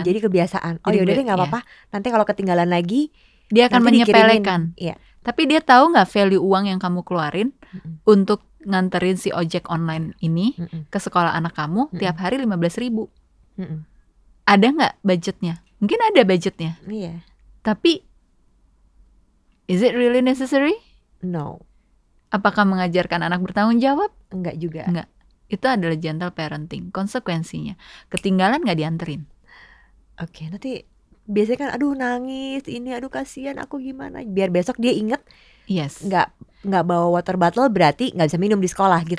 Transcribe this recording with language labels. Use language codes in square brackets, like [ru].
[id] Dan jadi kebiasaan. Oh yaudah deh nggak apa-apa. Nanti kalau ketinggalan lagi dia akan menyepelekan. Tapi dia tahu nggak value uang yang kamu keluarin untuk nganterin si ojek online ini ke sekolah anak kamu tiap hari 15.000. Ada nggak budgetnya? Mungkin ada budgetnya. [en] Tapi is it really necessary? No. [id] Apakah mengajarkan anak bertanggung jawab? Enggak juga. Enggak. Itu adalah gentle parenting. Konsekuensinya ketinggalan nggak dianterin. Oke, nanti biasanya kan aduh nangis ini, aduh kasihan aku gimana. Biar besok dia inget. [en] Yes. [id] Nggak bawa [en] water bottle [id] berarti nggak bisa minum di sekolah gitu.